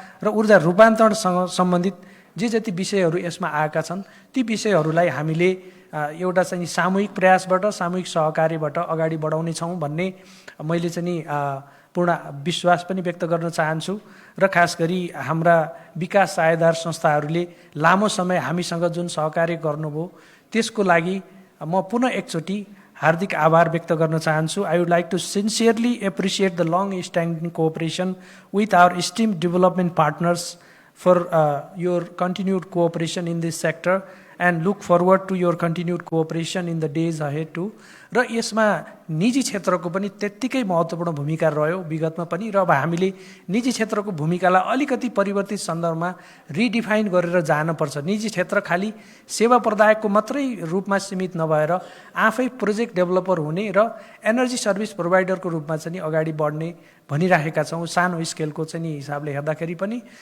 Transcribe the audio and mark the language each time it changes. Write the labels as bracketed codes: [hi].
[ne] र ऊर्जा रूपान्तरणसँग सम्बन्धित जे जति विषयहरू यसमा आएका छन् ती विषयहरूलाई हामीले एउटा चाहिँ सामूहिक प्रयासबाट, सामूहिक सहकार्यबाट अगाडि बढाउने छौँ भन्ने मैले चाहिँ नि पूर्ण विश्वास पनि व्यक्त गर्न चाहन्छु। र खास गरी हाम्रा विकास साझेदार संस्थाहरूले लामो समय हामीसँग जुन सहकार्य गर्नुभयो त्यसको लागि म पुनः एकचोटि हार्दिक आभार व्यक्त गर्न चाहन्छु। [en] I would like to sincerely appreciate the long standing cooperation with our esteemed development partners for your continued cooperation in this sector and look forward to your continued cooperation in the days ahead too. [ne] र यसमा निजी क्षेत्रको पनि त्यत्तिकै महत्त्वपूर्ण भूमिका रह्यो विगतमा पनि, र अब हामीले निजी क्षेत्रको भूमिकालाई अलिकति परिवर्तित सन्दर्भमा रिडिफाइन गरेर जानुपर्छ। निजी क्षेत्र खालि सेवा प्रदायकको मात्रै रूपमा सीमित नभएर आफै प्रोजेक्ट डेभलपर हुने र एनर्जी सर्भिस प्रोभाइडरको रूपमा चाहिँ अगाडि बढ्ने भनिराखेका छौँ सानो स्केलको चाहिँ नि हिसाबले हेर्दाखेरि पनि।